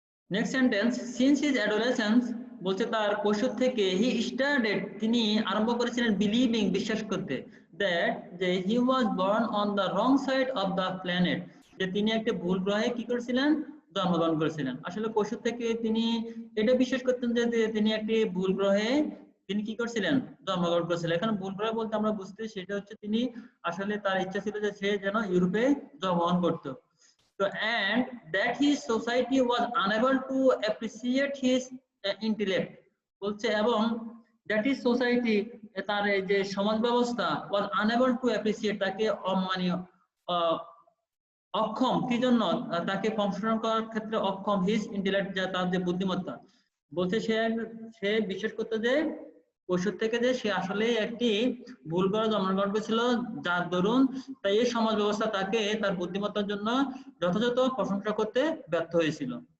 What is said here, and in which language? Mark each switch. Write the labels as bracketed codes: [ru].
[en] next sentence, since his adolescence, [bn] বলছে তার কৈশোর থেকে [en] he started, [bn] তিনি আরম্ভ করেছিলেন বিলিভিং, বিশ্বাস করতে, দ্যাট যে [en] he was born on the wrong side of the planet, [bn] যে তিনি একটা ভুল গ্রহে কি করেছিলেন, জন্মগ্রহণ করেছিলেন। আসলে কৈশোর থেকে তিনি এটা বিশ্বাস করতেন যে তিনি একটি ভুল গ্রহে তিনি কি করছিলেন, জন্মগ্রহণ করেছিলেন। এখানে ভুল গ্রহ বলতে আমরা বুঝতে, সেটা হচ্ছে তিনি আসলে তার ইচ্ছা ছিল যে সে যেন ইউরোপে জন্মগ্রহণ করতো। [en] So, and that his society was unable to appreciate his intellect, [bn] বলছে এবং [en] that is society, [bn] তার এই যে সমাজ ব্যবস্থা [en] was unable to appreciate, [bn] তাকে অমানীয় অক্ষম, কি জন্য তাকে ফাংশন করার ক্ষেত্রে অক্ষম, [en] his intellect, [bn] যা তার যে বুদ্ধিমত্তা। বলছে সে বিশ্বাস করতে যে কৈশোর থেকে যে সে আসলে একটি ভুল করা জন্মগ্রহণ করেছিল, যার দরুন তাই এই সমাজ ব্যবস্থা তাকে তার বুদ্ধিমত্তার জন্য যথাযথ প্রশংসা করতে ব্যর্থ হয়েছিল।